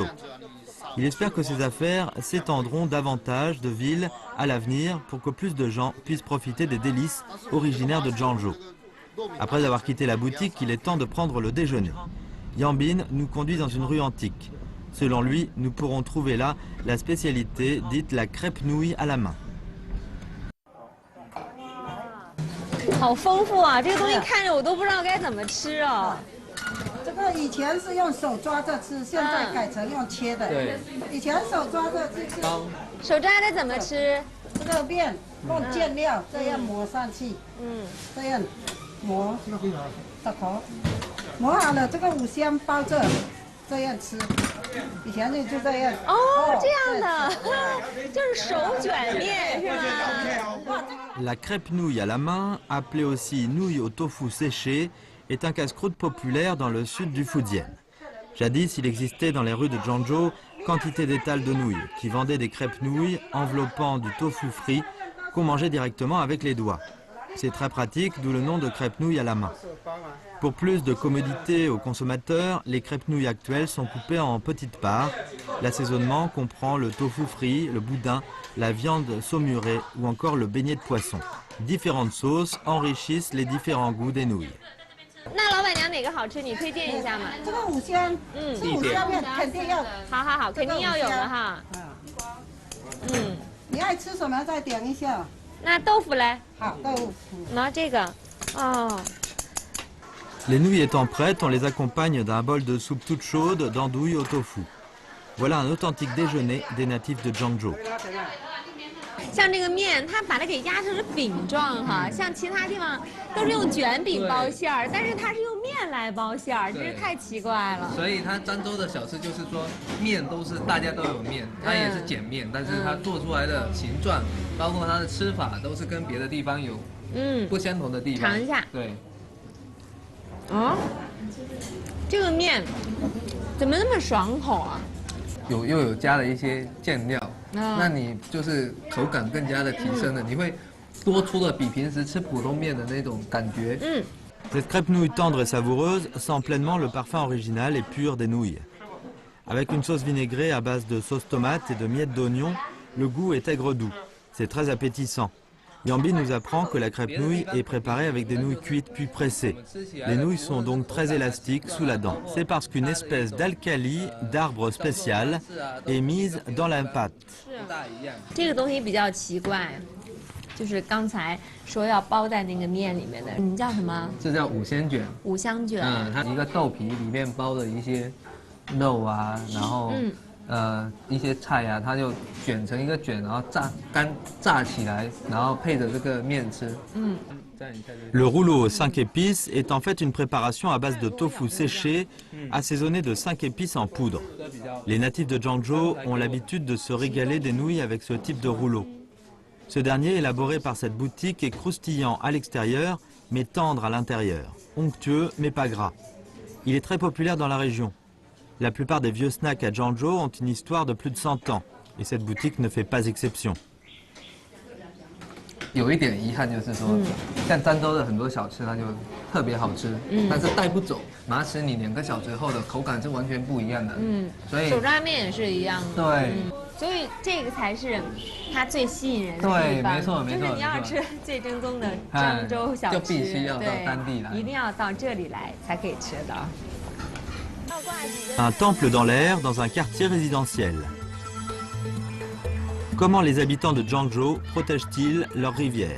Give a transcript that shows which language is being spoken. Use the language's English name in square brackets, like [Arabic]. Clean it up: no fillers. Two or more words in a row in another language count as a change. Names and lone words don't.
[French] Il espère que ces affaires s'étendront davantage de villes à l'avenir pour que plus de gens puissent profiter des délices originaires de Zhangzhou. Après avoir quitté la boutique, il est temps de prendre le déjeuner. Yambin nous conduit dans une rue antique. Selon lui, nous pourrons trouver là la spécialité dite la crêpe nouille à la main. [Chinese] 好丰富啊！这个东西看着我都不知道该怎么吃哦。这个以前是用手抓着吃，现在改成用切的。对，以前手抓着吃。手抓着怎么吃？这个面弄酱料，这样抹上去。这样磨，大口，磨好了，这个五香包着，这样吃。以前就这样。哦，这样的，就是手卷面是吗？ [French] La crêpe nouille à la main, appelée aussi nouille au tofu séché, est un casse-croûte populaire dans le sud du Fujian. Jadis, il existait dans les rues de Zhangzhou quantité d'étals de nouilles qui vendaient des crêpes nouilles enveloppant du tofu frit qu'on mangeait directement avec les doigts. C'est très pratique, d'où le nom de crêpes nouilles à la main. Pour plus de commodité aux consommateurs, les crêpes nouilles actuelles sont coupées en petites parts. L'assaisonnement comprend le tofu frit, le boudin, la viande saumurée ou encore le beignet de poisson. Différentes sauces enrichissent les différents goûts des nouilles. [Chinese] 那老板娘哪个好吃？你推荐一下嘛。这个五香，五香面肯定要。好，肯定要有的哈。你爱吃什么再点一下。那豆腐嘞？好，豆腐。那这个。 [French] Les nouilles étant prêtes, on les accompagne d'un bol de soupe toute chaude d'andouille au tofu. Voilà un authentique déjeuner des natifs de Zhangzhou. [Chinese] 像这个面，它把它给压成是饼状哈，像其他地方都是用卷饼包馅儿，但是它是用面来包馅儿，真是太奇怪了。所以它漳州的小吃就是说，面都是大家都有面，它也是碱面，但是它做出来的形状，包括它的吃法，都是跟别的地方有不相同的地方。尝一下。对。这个面怎么那么爽口啊？又有加了一些酱料。那你就是口感更加的提升了，你会多出了比平时吃普通面的那种感觉。 [French] Cette crêpe nouille tendre et savoureuse sent pleinement le parfum original et pur des nouilles. Avec une sauce vinaigrée à base de sauce tomate et de miettes d'oignon, le goût est aigre-doux. C'est très appétissant. Yambi nous apprend que la crêpe nouille est préparée avec des nouilles cuites puis pressées. Les nouilles sont donc très élastiques sous la dent. C'est parce qu'une espèce d'alcali d'arbre spécial est mise dans la pâte. [Chinese] 这个东西比较奇怪，就是刚才说要包在那个面里面的，你叫什么？这叫五香卷。五香卷。它一个豆皮里面包了一些肉啊，然后一些菜啊，它就卷成一个卷，然后炸起来，然后配着这个面吃。 [French] Le rouleau aux 5 épices est en fait une préparation à base de tofu séché, assaisonné de 5 épices en poudre. Les natifs de Zhangzhou ont l'habitude de se régaler des nouilles avec ce type de rouleau. Ce dernier, élaboré par cette boutique, est croustillant à l'extérieur, mais tendre à l'intérieur, onctueux mais pas gras. Il est très populaire dans la région. La plupart des vieux snacks à Zhangzhou ont une histoire de plus de 100 ans, et cette boutique ne fait pas exception. [Chinese] 有一点遗憾就是说，像漳州的很多小吃，它就特别好吃，但是带不走，拿起你2个小时后的口感是完全不一样的。所以手抓面也是一样的。对。所以这个才是它最吸引人的地方。对，没错没错。就是你要吃最正宗的漳州小吃，就必须要到当地来，一定要到这里来才可以吃的。 [French] Un temple dans l'air dans un quartier résidentiel. Comment les habitants de Zhangzhou protègent-ils leurs rivières?